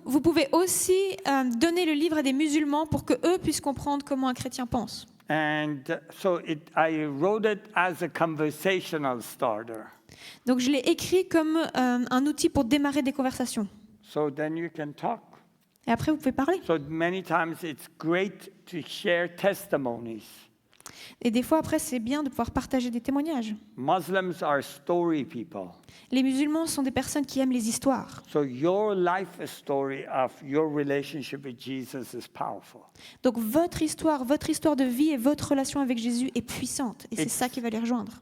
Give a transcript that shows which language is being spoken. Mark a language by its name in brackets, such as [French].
[French] Vous pouvez aussi donner le livre à des musulmans pour qu'eux puissent comprendre comment un chrétien pense. [English] And so I wrote it as a conversational starter. [French] Donc je l'ai écrit comme un outil pour démarrer des conversations. [English] So then you can talk. [French] Et après, vous pouvez parler. [English] So many times it's great to share testimonies. [French] Et des fois, après, c'est bien de pouvoir partager des témoignages. [English] Muslims are story people. [French] Les musulmans sont des personnes qui aiment les histoires. [English] So your life story of your relationship with Jesus is powerful. [French] Donc votre histoire de vie et votre relation avec Jésus est puissante. Et c'est ça qui va les rejoindre.